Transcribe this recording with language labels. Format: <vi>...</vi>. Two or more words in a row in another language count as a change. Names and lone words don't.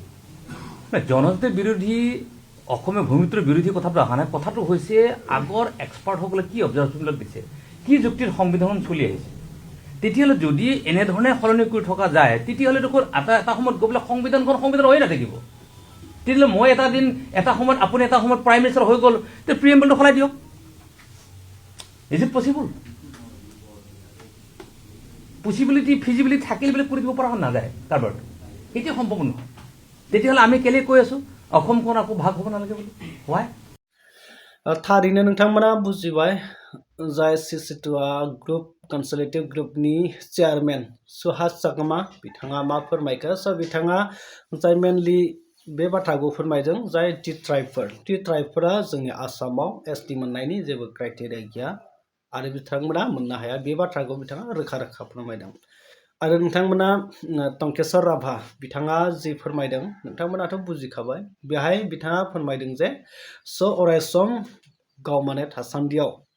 <as>জনজাতি বিৰোধী অসমীয়া ভূমিত্বৰ বিৰোধী কথাটো অহা নাই কথাটো হৈছে আগৰ এক্সপাৰ্টসকলে কি অবজাৰ্ভেশ্যনবিলাক দিছে কি যুক্তিৰ সংবিধান চলি আহিছে তেতিয়াহ'লে যদি এনেধৰণে সলনি কৰি থকা যায় তেতিয়াহ'লে দেখোন এটা সময়ত গৈ পেলাই সংবিধান হৈ নাথাকিব তেতিয়াহ'লে মই এটা সময়ত আপুনি এটা সময়ত</as> <en>prime minister</en> <as>হৈ গ'ল তে প্ৰিএম্বলটো সলাই দিয়ক</as> <en>is it possible possibility feasibility</en> <as>থাকিলে বুলি কৰি দিব পৰা নাযায় কাৰোবাৰটো এতিয়া সম্ভৱ নহয় তেতিয়াহ'লে আমি কেলে কৈ আছোঁ অসমখন আকৌ ভাগ হ'ব নালাগে বুলি হোৱাই</as> <brx>थारैनो नोंथांमोना बुजिबाय जाय सिसिटुआ</brx> <en>group consultative groupni chairman</en> <brx>सुहास चाकमा बिथाङा मा फोरमायखो स' बिथाङा जाय मेनलि बे बाथ्राखौ फोरमायदों जाय</brx> <en>tea tribefora</en> <brx>जोंनि आसामाव एसटि मोननायनि जेबो क्राइटेरिया गैया आरो बिथांमोना मोननो हाया बे बाथ्राखौ बिथाङा रोखा फोरमायदों आरो नोंथांमोना टंकेश्वर राभा बिथाङा जि फोरमायदों नोंथांमोनाथ' बुजिखाबाय बेहाय बिथाङा फोरमायदों जे स' अरायसम गाव माने थासान्दियाव</brx>